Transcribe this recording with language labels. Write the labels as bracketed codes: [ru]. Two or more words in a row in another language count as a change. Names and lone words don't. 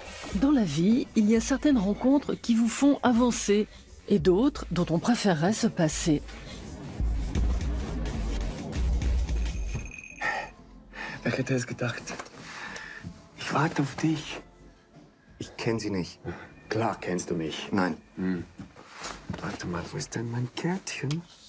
[fr] Dans la vie, il y a certaines rencontres qui vous font avancer et d'autres dont on préférerait se passer. [de] Wer hätte es gedacht? Ich warte auf dich. Ich kenne sie nicht. Klar kennst du mich. Nein. Warte mal, wo ist denn mein Kärtchen?